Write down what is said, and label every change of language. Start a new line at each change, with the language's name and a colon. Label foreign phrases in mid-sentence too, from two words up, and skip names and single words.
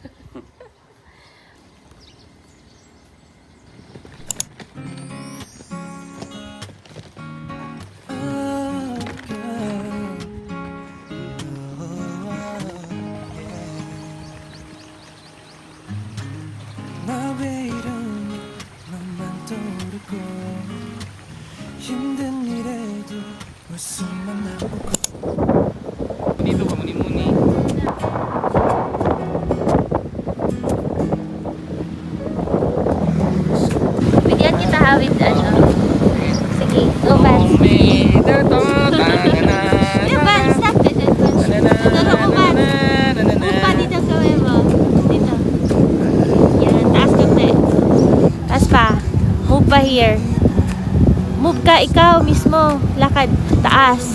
English: Oh, girl.
Korean: 나왜 이러니 너만 떠오르고 힘든 일에도 웃음만 나오고
Filipino: Dito ka muni-muni. Bigyan kita hawid, ano? Sige,
English: go Vans. Yeah, Vans, stop it.
Filipino: Tuturo ko, Vans. Move pa dito gawin mo. Dito. Yan, taas ka na. Taas pa. Move pa here. Move ka, ikaw mismo. Lakad. Taas.